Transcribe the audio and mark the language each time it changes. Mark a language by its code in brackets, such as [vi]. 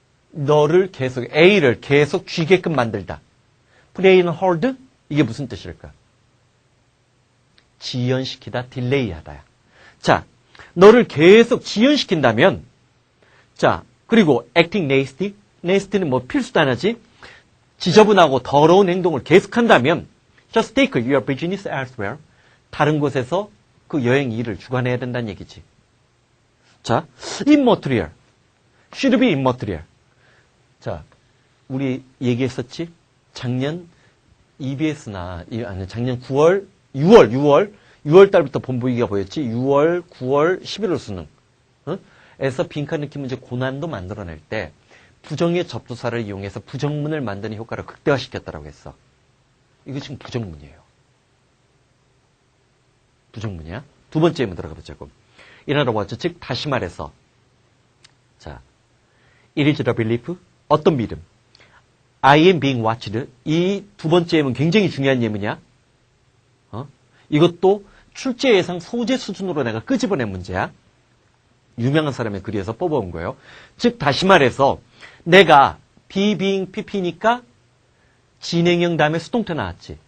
[ko] 너를 계속, A를 계속 쥐게끔 만들다. [en] put A on hold? [ko] 이게 무슨 뜻일까? 지연시키다, 딜레이하다야. 자, 너를 계속 지연시킨다면, 자, 그리고 [en] acting nasty. [ko] nasty는 뭐 필수도 안 하지? 지저분하고 더러운 행동을 계속한다면, [en] just take your business elsewhere. [ko] 다른 곳에서 그 여행 일을 주관해야 된다는 얘기지. [en] 자, immaterial. should be immaterial. [ko] 자, 우리 얘기했었지? 작년 EBS나, 아니, 작년 6월 달부터 본보기가 보였지? 6월, 9월, 11월 수능. 에서 빈칸 넣기 문제 고난도 만들어낼 때 부정의 접두사를 이용해서 부정문을 만드는 효과를 극대화시켰다라고 했어. 이거 지금 부정문이에요. 부정문이야. 두 번째 예문 들어가 보자고. [en] In other words, [ko] 즉 다시 말해서, [en] 자, it is the belief, [ko] 어떤 믿음. [en] I am being watched. [ko] 이 두 번째 예문 굉장히 중요한 예문이야. 이것도 출제 예상 소재 수준으로 내가 끄집어낸 문제야. 유명한 사람의 글에서 뽑아온 거예요. 즉 다시 말해서 내가 be being pp니까 진행형 다음에 수동태 나왔지.